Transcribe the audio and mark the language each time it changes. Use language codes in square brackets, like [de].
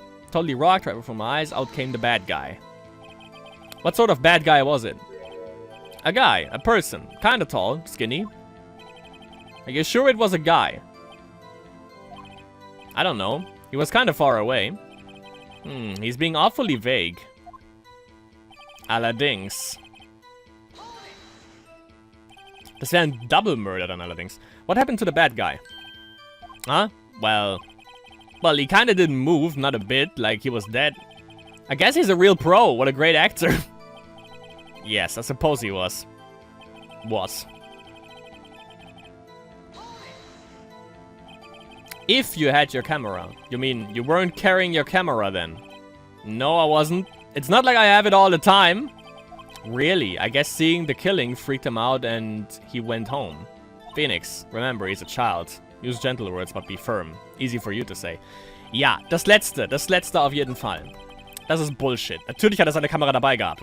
[en] Totally rocked, right before my eyes, out came the bad guy. What sort of bad guy was it? A guy, a person, kinda tall, skinny. Are you sure it was a guy? I don't know. He was kinda far away. He's being awfully vague. [de] Allerdings. Das wäre ein Double Murder dann allerdings. [en] What happened to the bad guy? Huh? Well, he kinda didn't move, not a bit, like he was dead. I guess he's a real pro. What a great actor. Yes, I suppose he was. If you had your camera. You mean you weren't carrying your camera then? No, I wasn't. It's not like I have it all the time. Really, I guess seeing the killing freaked him out and he went home. Phoenix, remember, he's a child. Use gentle words, but be firm. Easy for you to say. [de] Ja, das letzte auf jeden Fall. Das ist Bullshit. Natürlich hat er seine Kamera dabei gehabt.